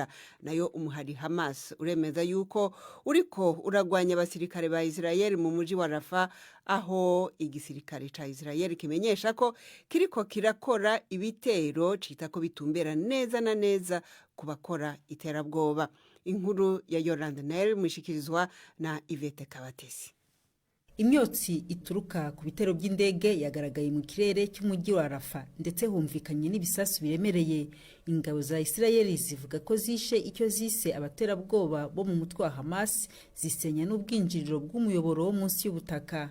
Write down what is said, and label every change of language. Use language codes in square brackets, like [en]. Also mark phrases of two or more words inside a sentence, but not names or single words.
[rn] Nayo umuhari Hamas uremeza yuko uriko uragwanya abasirikare ba Israel mu muji wa Rafa aho igisirikare ca Israel kimenyesha ko kiriko kirakora ibitero cita ko bitumbera neza na neza kubakora iterabwoba. Inkuru ya Yolande Nel mushikirizwa na Ivete Kabatesi. [rw] imyotsi ituruka ku bitero by'indege yagaragaye mu kirere cy'umujyi wa Rafa ndetse humvikanye n'ibisasu biremereye. Ingabo za Isirayeli zivuga ko zishe icyo zise abaterabwoba bo mu mutwe wa Hamas, zisenya n'ubwinjiriro bw'umuyoboro wo munsi y'ubutaka.